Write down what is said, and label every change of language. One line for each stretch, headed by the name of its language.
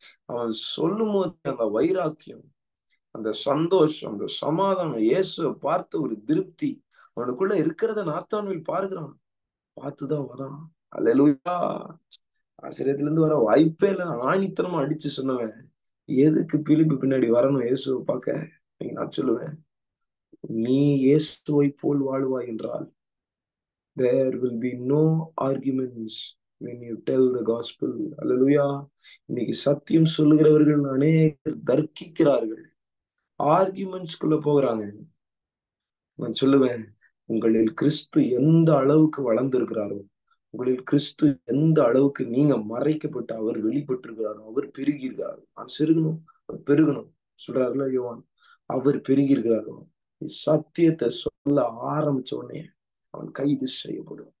Tamil: அவன் சொல்லும் போது அந்த வைராக்கியம், அந்த சந்தோஷம், அந்த சமாதானம், இயேசுவை பார்த்த ஒரு திருப்தி அவனுக்குள்ள இருக்கிறத நாத்தான்வேல் பார்க்கிறான். பார்த்துதான் வரான். அல்லேலூயா. ஆசிரியத்துல இருந்து வர வாய்ப்பே இல்லை. ஆணித்தனமா அடிச்சு சொன்னவன் எதுக்கு பிலிப்பு பின்னாடி வரணும் இயேசுவை பார்க்க? நான் சொல்லுவேன், நீ இயேசுவை போல் வாழ்வாய் என்றால்
English: there will be no arguments when you tell the gospel.
Tamil: அல்லேலூயா. இன்னைக்கு சத்தியம் சொல்லுகிறவர்கள் அநேகர் தர்க்கிக்கிறார்கள், ஆர்குமெண்ட்ஸ்குள்ள போகிறாங்க. நான் சொல்லுவேன், உங்களில் கிறிஸ்து எந்த அளவுக்கு வளர்ந்திருக்கிறாரோ, உங்களில் கிறிஸ்து எந்த அளவுக்கு நீங்க மறைக்கப்பட்டு அவர் வெளிப்பட்டிருக்கிறாரோ அவர் பெருகி இருக்கிறாரோ, நான் செருகணும் அவர் பெருகணும் சொல்றாருல யோவான், அவர் பெருகி இருக்கிறாரோ, சத்தியத்தை சொல்ல ஆரம்பிச்ச உடனே அவன் கைது செய்யப்படும்.